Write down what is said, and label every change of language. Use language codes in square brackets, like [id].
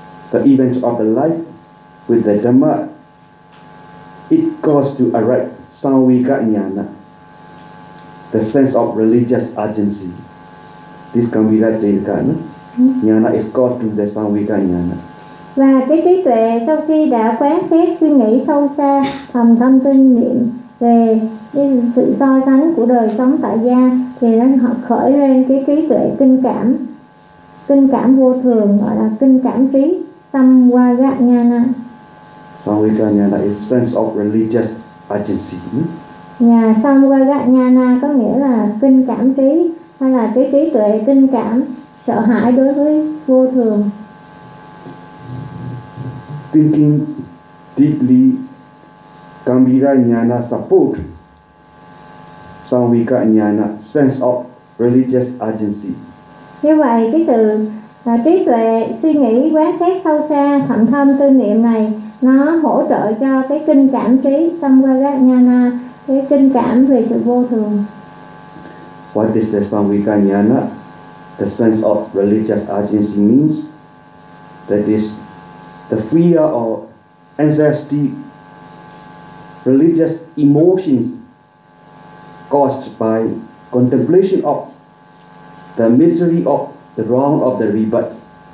[en] The events of the life with the Dhamma, it causes to arrive Samvika Jnana, the sense of religious urgency. This Gambhira Chintaka, no? Jnana is called to the Samvika Jnana. [vi] Và cái trí tuệ sau khi đã quán xét suy nghĩ sâu xa thầm thâm tư niệm về sự so sánh của đời sống tại gia thì họ khởi lên cái trí tuệ kinh cảm vô thường, gọi là kinh cảm trí Samvaga Jnana. [en] Samvaga Jnana is sense of religious urgency. [vi] Nhà Samvaga Jnana có nghĩa là kinh cảm trí hay là cái trí tuệ kinh cảm sợ hãi đối với vô thường. [en] Thinking deeply, Gambhira Jnana support Samvika Jnana, sense of religious urgency. [vi] Như vậy, cái sự trí tuệ suy nghĩ quán xét sâu xa thầm thâm tư niệm này nó hỗ trợ cho cái kinh cảm trí Samvika Jnana, cái kinh cảm về sự vô thường. [en] What is the Samvika Jnana? The sense of religious urgency means that is the fear or anxiety, religious emotions caused by contemplation of the misery of the wrong of the rebirth.